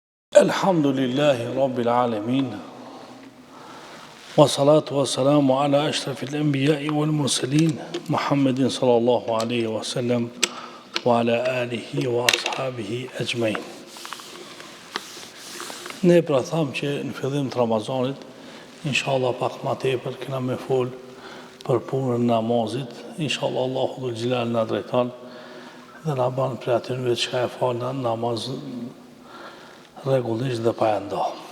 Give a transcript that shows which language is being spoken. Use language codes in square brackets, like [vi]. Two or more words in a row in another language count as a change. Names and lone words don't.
[ar] الحمد لله رب العالمين، والصلاة والسلام على أشرف الأنبياء والمرسلين، محمد صلى الله عليه وسلم، وعلى آله وأصحابه أجمعين. [sq] Ne pra thamë që në fillim të Ramazanit, inshallah pak ma tepër kena me fol për punën namazit, inshallah Allahu [ar] ذو الجلال [sq] na drejton dhe na ban për atyre që ka e falë namaz rregullisht dhe pa e nda.